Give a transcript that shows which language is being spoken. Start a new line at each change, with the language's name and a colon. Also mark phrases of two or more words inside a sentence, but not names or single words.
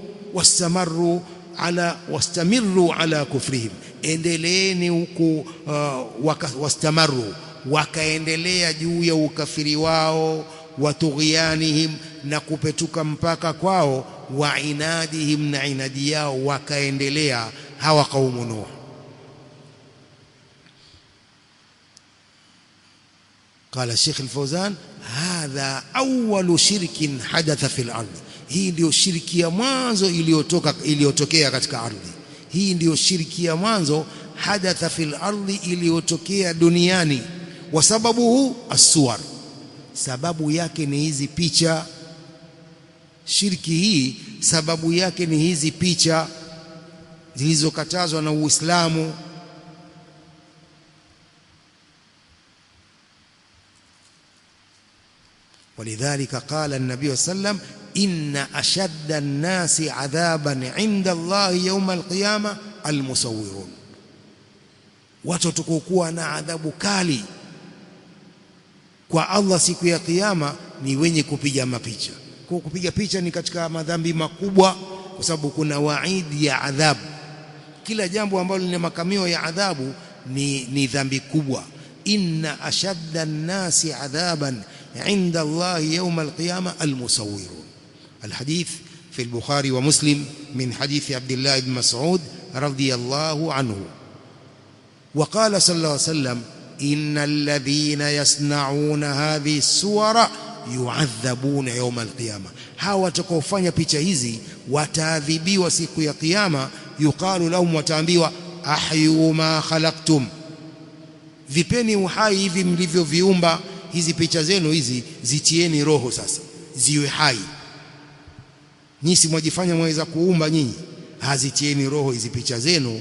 Arabic: واستمروا على كفرهم,
Swahili: endeleeni huku, wastamarru, wakaendelea juu ya ukafiri wao,
Arabic: وطغيانهم,
Swahili: na kupetuka mpaka kwao,
Arabic: وعنادهم,
Swahili: na inadi yao wakaendelea hawa kaumu Nuh.
Arabic: قال الشيخ الفوزان هذا أول شرك حدث في الأرض.
Swahili: hii ndio shirki ya mwanzo iliyotokea katika ardhi. Hii ndio shirki ya mwanzo
Arabic: حدث في الأرض,
Swahili: iliyotokea duniani.
Arabic: وسببه الصور,
Swahili: sababu yake ni hizi picha. Shirki hii sababu yake ni hizi picha zilizokatazwa na Uislamu.
Arabic: ولذلك قال النبي صلى الله عليه وسلم إن أشد الناس عذابا عند الله يوم القيامة المصورون.
Swahili: watakuwa na adhabu kali kwa Allah siku ya kiyama ni wenye kupiga mapicha. Kwa kupiga picha ni katika madhambi makubwa, kwa sababu kuna waidi ya adhabu. Kila jambo ambalo lina makamio ya adhabu ni dhambi kubwa.
Arabic: إن أشد الناس عذابا عند الله يوم القيامة المصورون. الحديث في البخاري ومسلم من حديث عبد الله بن مسعود رضي الله عنه. وقال صلى الله عليه وسلم إن الذين يصنعون هذه الصور يعذبون يوم القيامة.
Swahili: hawa watakaofanya picha hizi wataadhibiwa siku ya kiyama.
Arabic: يقال لهم,
Swahili: wataambiwa,
Arabic: أحيوا ما خلقتم,
Swahili: vipeni uhai hivi mlivyoviumba. Hizi picha zenu hizi zitieni roho sasa, ziwe hai. Nyinyi si mwajifanya mwaweza kuumba nyinyi, hazitieni roho hizi picha zenu.